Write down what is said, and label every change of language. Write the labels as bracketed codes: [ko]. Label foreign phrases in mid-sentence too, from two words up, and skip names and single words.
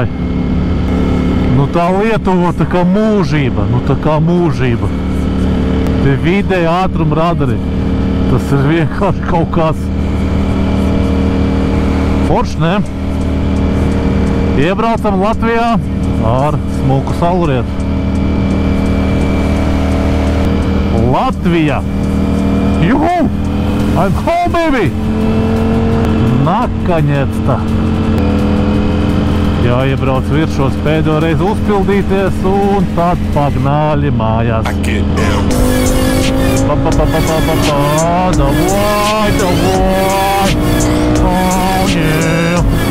[lv] Nu tā Lietuva tā kā mūžība, Tie vidēji ātruma radari, tas ir vienkārši kaut kāds foršs, ne? Iebraucam Latvijā ar smuku saulrietu. Latvija! Juhu! [en] I'm home, baby! Nakoniec-то! [lv] Jāiebrauc viršos pēdējo reizi uzpildīties un tad pagnāļi mājās. Davai! [en] Oh, yeah!